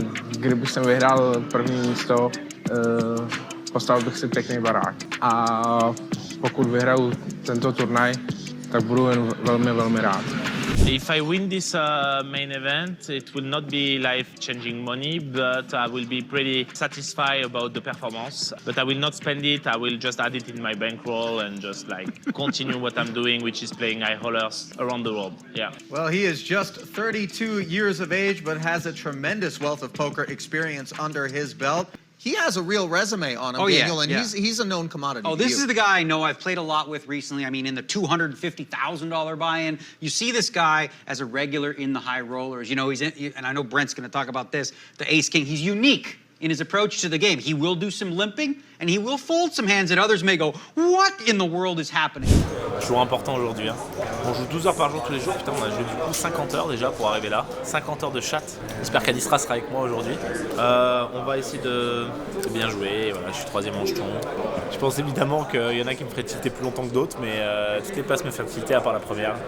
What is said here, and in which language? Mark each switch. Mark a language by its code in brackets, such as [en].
[cs] Kdybych jsem vyhrál první místo, postavil bych si pěkný barák. A pokud vyhraju tento turnaj, tak budu jen velmi, velmi rád. [en] If I win this main event, it will not be life-changing money, but I will be pretty satisfied about the performance. But I will not spend it, I will just add it in my bankroll and just like continue what I'm doing, which is playing high rollers around the world. Yeah. Well, he is just 32 years of age, but has a tremendous wealth of poker experience under his belt. He has a real resume on him, Daniel, and he's a known commodity. Oh, this is the guy I know I've played a lot with recently. I mean, in the $250,000 buy-in, you see this guy as a regular in the high rollers. You know, he's in, and I know Brent's going to talk about this, the ace-king. He's unique in his approach to the game. He will do some limping, and he will fold some hands that others may go, what in the world is happening? [fr] Jour important aujourd'hui. Hein. On joue 12 heures par jour tous les jours. Putain, on a joué du coup 50 heures déjà pour arriver là. 50 heures de chat. J'espère qu'Adistra sera avec moi aujourd'hui. On va essayer de bien jouer. Voilà, je suis 3e en jeton. Je pense évidemment qu'il y en a qui me feraient tilter plus longtemps que d'autres, mais toutes les passes me font tilter à part la première.